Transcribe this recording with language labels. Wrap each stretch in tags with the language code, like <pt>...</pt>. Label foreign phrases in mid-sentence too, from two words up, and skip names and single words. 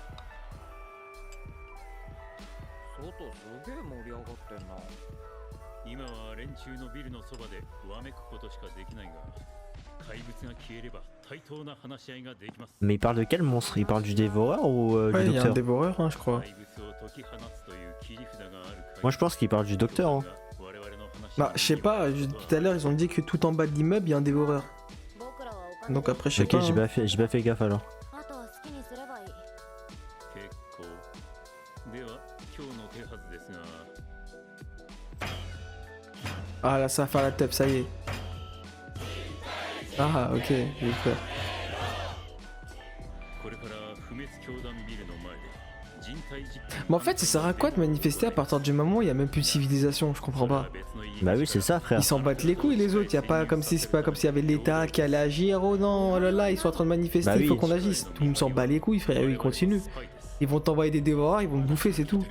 <ja>外すげえ盛り上がってんな。今は連中のビルのそばでわめくことしかできないが、怪物が消えれば対等な話し合いができます。</ja> <fr>Mais il parle de quel monstre? Il parle du dévoreur ou Ouais, du il y a un docteur? dévoreur, hein, je crois.</fr> <ja>怪物を解き放つという切り札がある限り</ja> <fr>Moi, je pense qu'il parle du docteur. Hein. Bah, je sais pas, tout à l'heure ils ont dit que tout en bas de l'immeuble il y a un dévoreur.</fr> <ja>僕らはお金</ja> <fr>Donc après, je sais Ok, pas. j'ai hein. pas fait gaffe alors.</fr> <ja>あとは好きにすればいい。結構。では今日の手はずですが、</ja> <fr>Ah là, ça va faire la teuf, ça y est. Ah, ok, j'ai eu peur.</fr> <ja>これから不滅教団ビルの前で人体実験。</ja> <fr>Mais en fait, ça sert à quoi de manifester à partir du moment où il y a même plus de civilisation? Je comprends pas. Bah oui, c'est ça, frère. Ils s'en battent les couilles les autres, y a pas comme si c'est pas comme s'il y avait l'État qui allait agir. Oh non, oh là là, ils sont en train de manifester, Bah il faut oui. qu'on agisse. Tout le monde s'en bat les couilles, frère, ils continuent. Ils vont t'envoyer des dévoreurs, ils vont te bouffer, c'est tout.</fr>